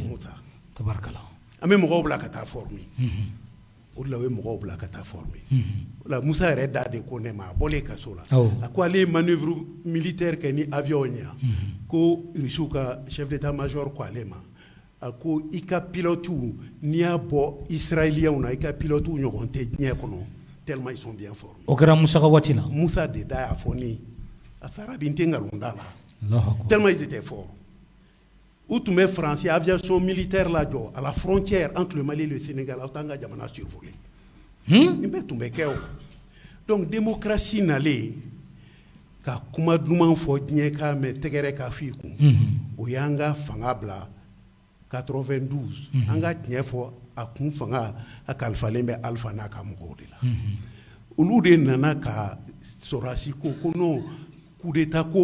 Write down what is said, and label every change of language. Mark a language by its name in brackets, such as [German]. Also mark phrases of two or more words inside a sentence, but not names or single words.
[Bambara] tabarikala an bɛ mɔgɔw bila ka taa former o de la u ye mɔgɔw bila ka taa former o la Musa yɛrɛ da de ko ne ma a bɔlen kaso la a ko ale ye [French] manœuvre militaire [Bambara] kɛ ni avion ye ko Russiw ka [French] chef d'état-major [Bambara] ko ale ma a ko i ka pilotes n'i y'a bɔ Israéliens na i ka pilotes ɲɔgɔn tɛ diɲɛ kɔnɔ [French] tellement ils sont bien formés [Bambara] o kɛra Musa ka waati la Musa de da y'a fɔ ne a sara bi n tɛ nkalon da la [French] tellement ils étaient forts [Bambara] u tun bɛ [French] français aviation militaire [Bambara] la jɔ [French] à la frontière entre le Mali et le Sénégal [Bambara] aw t'an ka jamana survoler nin bɛɛ tun bɛ kɛ o donc démocratie nalen ka kuma duman fɔ diɲɛ k'a mɛn tɛgɛrɛ k'a f'i kun o y'an ka fanga bila 92 an ka tiɲɛ fɔ a kun fanga a kalifalen bɛ Alpha n'a ka mɔgɔw de la olu de nana ka sɔrɔdasi ko non [French] coup d'état [Bambara] ko